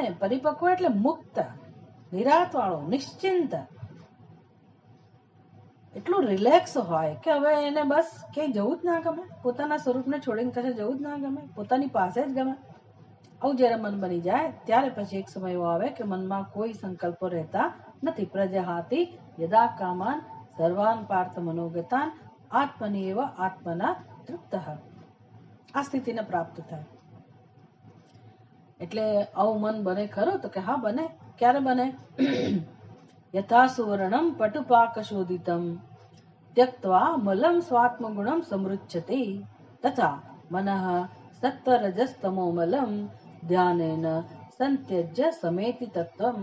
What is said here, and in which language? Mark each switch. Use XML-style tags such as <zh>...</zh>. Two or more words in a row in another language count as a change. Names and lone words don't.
<gu>પરિપક્વ એટલે મુક્ત, નિરાત વાળો, નિશ્ચિંત, એટલું રિલેક્સ હોય કે હવે એને બસ ક્યાંય જવું જ ના ગમે, પોતાના સ્વરૂપને છોડીને કશે જવું જ ના ગમે, પોતાની પાસે જ ગમે. આવું જયારે મન બની જાય ત્યારે પછી એક સમય એવો આવે કે મનમાં કોઈ સંકલ્પો રહેતા નથી.</gu> <sa>प्रजहाति यदा कामान सर्वान पार्थ मनोगतान आत्मनी एव आत्मना तृप्त.</sa> <gu>આ સ્થિતિને પ્રાપ્ત થાય. એટલે આવું મન બને ખરું? તો કે હા બને. ક્યારે બને?</gu> <sa>यथा सुवर्णम पटुपाक शोधितम त्यक्त्वा मलम स्वात्मगुणम समृच्छति तथा मनः सत्वरजस्तमो मलम ध्यानेन संत्यज्य समेति तत्वम.</sa>